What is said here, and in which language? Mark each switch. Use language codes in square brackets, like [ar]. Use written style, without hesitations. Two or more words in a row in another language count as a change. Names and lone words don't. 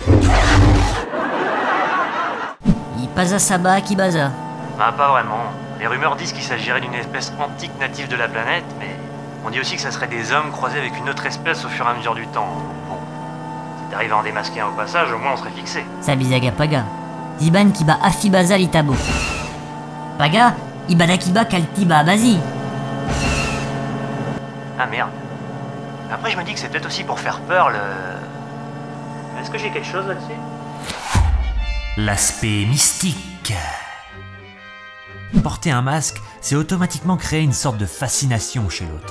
[fr] Ipaza Saba Kibaza. Ah, pas vraiment. Les rumeurs disent qu'il s'agirait d'une espèce antique native de la planète, mais on dit aussi que ça serait des hommes croisés avec une autre espèce au fur et à mesure du temps. Bon, si t'arrives à en démasquer un au passage, au moins on serait fixé. Sabizaga Paga. Ziban Kiba Afibaza Litabo. Paga, Ibada Kiba Kaltiba Bazi. Ah merde. Après je me dis que c'est peut-être aussi pour faire peur le... Est-ce que j'ai quelque chose là-dessus? L'aspect mystique. Porter un masque, c'est automatiquement créer une sorte de fascination chez l'autre.